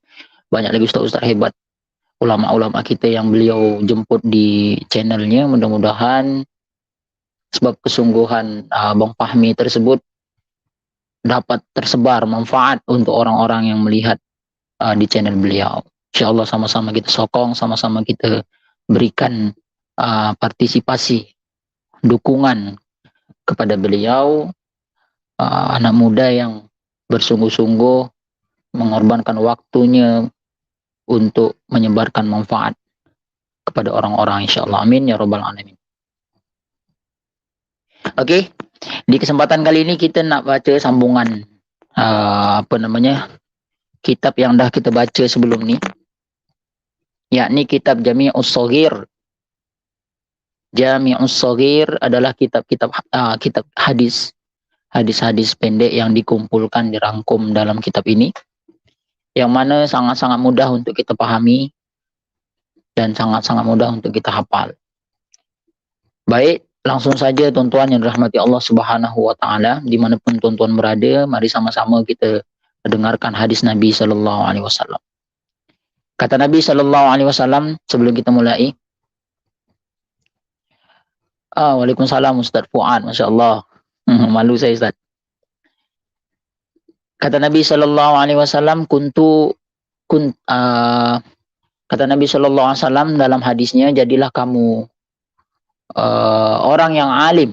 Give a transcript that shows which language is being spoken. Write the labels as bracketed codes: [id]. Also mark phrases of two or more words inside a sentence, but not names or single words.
[ms] Banyak lagi ustaz-ustaz hebat, ulama-ulama kita yang beliau jemput di channelnya. Mudah-mudahan sebab kesungguhan Abang Fahmi tersebut dapat tersebar manfaat untuk orang-orang yang melihat di channel beliau. InsyaAllah sama-sama kita sokong, sama-sama kita berikan partisipasi, dukungan kepada beliau, anak muda yang bersungguh-sungguh mengorbankan waktunya untuk menyebarkan manfaat kepada orang-orang, insyaAllah. [ar] آمين يا رب العالمين. [ms] Okey, di kesempatan kali ini kita nak baca sambungan kitab yang dah kita baca sebelum ni, yakni kitab Jami'us Shaghir. Jami'us Shaghir adalah kitab hadis-hadis pendek yang dikumpulkan, dirangkum dalam kitab ini, yang mana sangat-sangat mudah untuk kita pahami dan sangat-sangat mudah untuk kita hafal. Baik, langsung saja tuan-tuan yang dirahmati Allah [ar] سبحانه وتعالى, [ms] dimanapun tuan-tuan berada, mari sama-sama kita dengarkan hadis Nabi [ar] صلى الله عليه وسلم. [ms] Kata Nabi [ar] صلى الله عليه وسلم [ms] sebelum kita mulai. Waalaikumsalam Ustaz Fuad, masya-Allah. Malu saya Ustaz. Kata Nabi [ar] صلى الله عليه وسلم, [ms] kata Nabi [ar] صلى الله عليه وسلم [ms] dalam hadisnya, jadilah kamu orang yang alim.